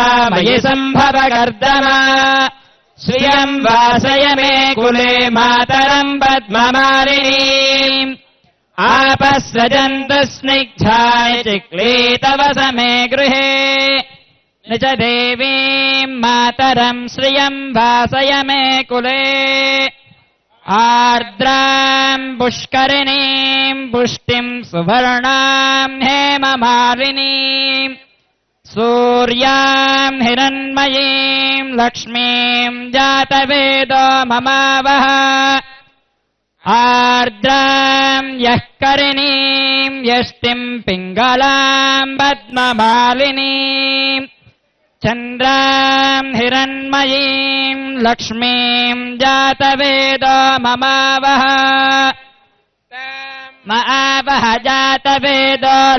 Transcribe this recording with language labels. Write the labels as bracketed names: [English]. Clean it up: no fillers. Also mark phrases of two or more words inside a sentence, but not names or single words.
[Sanskrit] మయి సంభవ కర్దమా శ్రియం వాసయ మే కులే మాతరం పద్మమాలినీం ఆపస్రజంతు స్నిగ్ధాయ చిక్లీతవ సమే గృహే నిజ దేవీం మాతరం శ్రియం వాసయ మే కులే ఆర్ద్రాం పుష్కరిణీం పుష్టిం సువర్ణాం హేమమాలినీం सूर्याम् हिरण्मयीम् लक्ष्मीम् जातवेदो ममावः आर्द्राम् यः करिणीम् यष्टिम् पिङ्गलाम् पद्ममालिनीम् चन्द्राम् हिरण्मयीम् लक्ष्मीम् जातवेदो ममावः मआवह जातवेदो